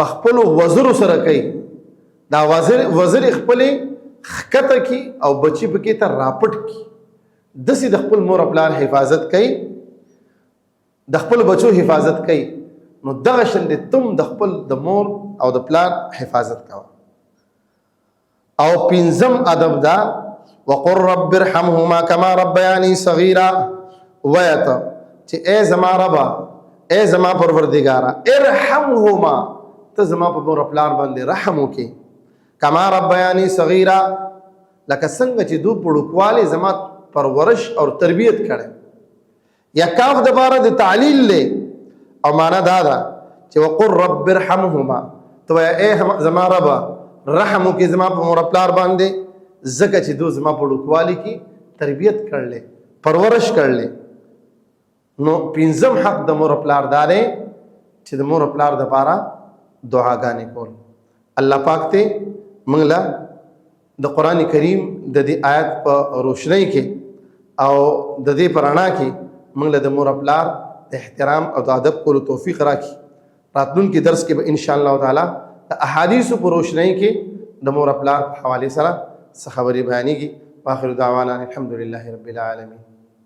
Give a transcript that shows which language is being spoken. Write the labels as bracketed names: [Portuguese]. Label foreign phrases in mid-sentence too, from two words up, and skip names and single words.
[Pashto] خپل وزرو سره کوي، دا وزر خپل ښکته کی او بچی پکې ته راپټ کی، داسې د خپل مور پلار حفاظت کوي، د خپل بچو حفاظت کوي، نو دغه شان دې تم د خپل د مور او د پلار حفاظت کوه. او پنځم ادب دا [Arabic] وقل رب ارحمهما كما ربياني صغيرا، [Pashto] ویته چې ای زما ربا، ای زما پروردګارا، ارحمهما ته زما په مور پلار باندې رحم وکړي، [Arabic] کما ربیانی صغیرا [Pashto] لکه څنګه چې دو پړوکواله زما پرورش او تربیت کړي. یا کاف د باره د تعلیل له او معنا دا ده چې [Arabic] وقر رب ارحمهما، [Pashto] تو اے زما رب رحم وکړي زما په مور پلار باندې، ځکه چې دو زما پړوکواله کی تربیت کړل پرورش کړل. نو پنځم حق د مور پلار دارې چې د مور پلار د پاره دعاګانې کول. الله پاک ته موږ له د قرآن کریم د دې آیت په روشنۍ کې او د دې په رڼا کې موږ له د مور پلار د احترام او د ادب کولو توفیق راکړي. راتلونکي درس کې به [Arabic] ان شاء الله تعالی [Pashto] د احادیثو په روشنۍ کې د مور پلار په حوالې سره څه خبرې بیانېږي. [Arabic] واخر دعوانا الحمد لله رب العالمین.